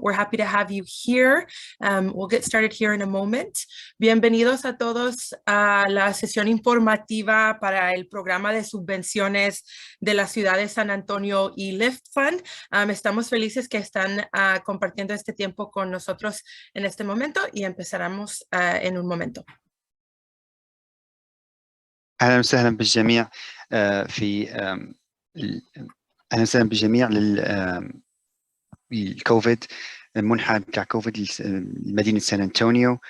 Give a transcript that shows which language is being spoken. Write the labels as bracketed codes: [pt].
[en] We're happy to have you here. We'll get started here in a moment. [es] Bienvenidos a todos a la sesión informativa para el programa de subvenciones de la ciudad de San Antonio y Lift Fund. Estamos felices que están compartiendo este tiempo con nosotros en este momento y empezaremos en un momento. [ar] أهلا وسهلا بالجميع في أهلا وسهلا بالجميع للكوفيد المنحى بتاع كوفيد لمدينة سان أنطونيو.